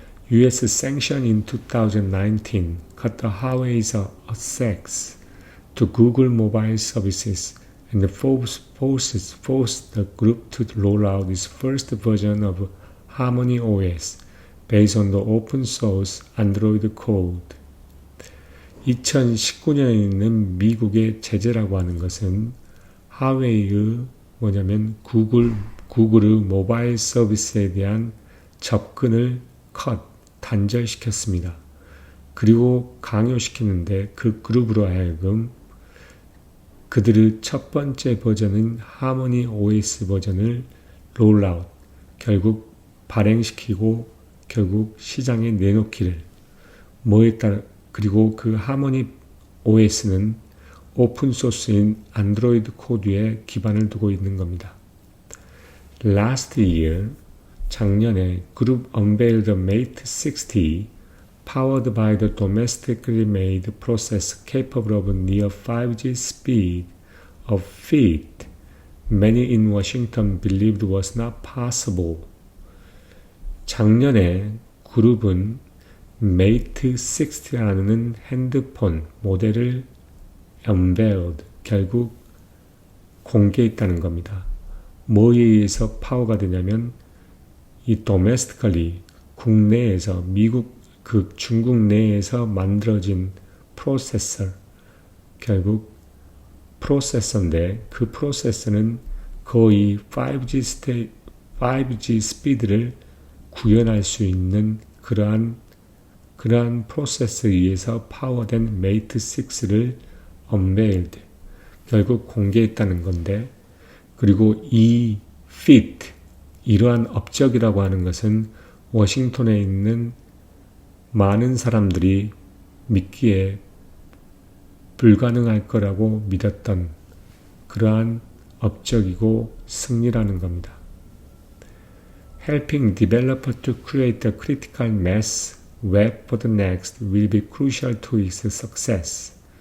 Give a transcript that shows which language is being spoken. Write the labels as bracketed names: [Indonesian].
[English] US sanctioned in 2019 cut the Huawei's access to Google mobile services and forced the group to roll out its first version of Harmony OS based on the open source Android code. [Korean] 2019년에 있는 미국의 제재라고 하는 것은 하웨이의 뭐냐면 구글의 모바일 서비스에 대한 접근을 단절시켰습니다. 그리고 강요시키는데 그 그룹으로 하여금 그들의 첫 번째 버전인 하모니 OS 버전을 롤아웃, 결국 발행시키고 결국 시장에 내놓기를 그리고 그 하모니 OS는 오픈소스인 안드로이드 코드에 기반을 두고 있는 겁니다. [English] Last year, [Korean] 작년에 그룹 [English] unveiled the Mate 60 powered by the domestically made processor capable of near 5G speed of feet many in Washington believed was not possible. [Korean] 작년에 그룹은 Mate 60라는 핸드폰 모델을 unveiled, 결국 공개했다는 겁니다. 뭐에 의해서 파워가 되냐면 이 domestically 국내에서 중국 내에서 만들어진 프로세서, 결국 프로세서인데 그 프로세서는 거의 5G 스피드를 구현할 수 있는 그러한 프로세서에 의해서 파워된 Mate 6를 unveiled, 결국 공개했다는 건데, 그리고 이 fit, 이러한 업적이라고 하는 것은 워싱턴에 있는 많은 사람들이 믿기에 불가능할 거라고 믿었던 그러한 업적이고 승리라는 겁니다. [English] Helping developers to create the critical mass web for the next will be crucial to its success.